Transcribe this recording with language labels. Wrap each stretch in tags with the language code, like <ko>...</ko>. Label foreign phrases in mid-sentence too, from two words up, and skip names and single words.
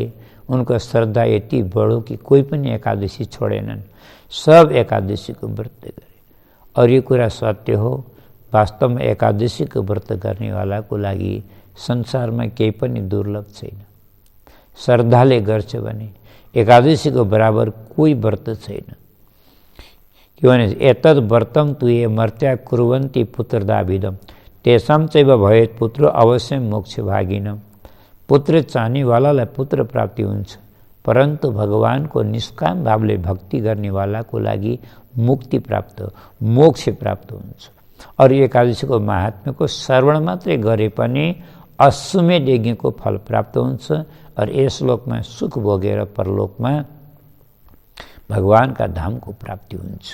<ne>उनको श्रद्धा यति बढो कि कोही पनि एकादशी छोडेनन्, सब एकादशीको व्रत गरे। और यो कुरा सत्य हो, वास्तवमा एकादशीको व्रत गर्नेवालाको लागि संसारमा केही पनि दुर्लभ छैन। श्रद्धाले गर्छ भने एकादशीको बराबर कोही व्रत छैन।</ne> <sa>किनभने एतद् व्रतं तु ये मर्त्या कुर्वन्ति पुत्रदाभिदं तेषां चैव भवेत् पुत्र अवश्य मोक्ष भागिनम्।</sa> <ne>पुत्र चाहनेवालालाई पुत्र प्राप्ति हुन्छ, परन्तु भगवानको निष्काम भावले भक्ति गर्नेवालाको लागि मुक्ति प्राप्त, मोक्ष प्राप्त हुन्छ। और एकादशीको महात्म्यको श्रवण मात्रै गरे पनि अश्वमेध यज्ञको फल प्राप्त हुन्छ और यस लोकमा सुख भोगेर परलोकमा भगवानका धामको प्राप्ति हुन्छ।</ne>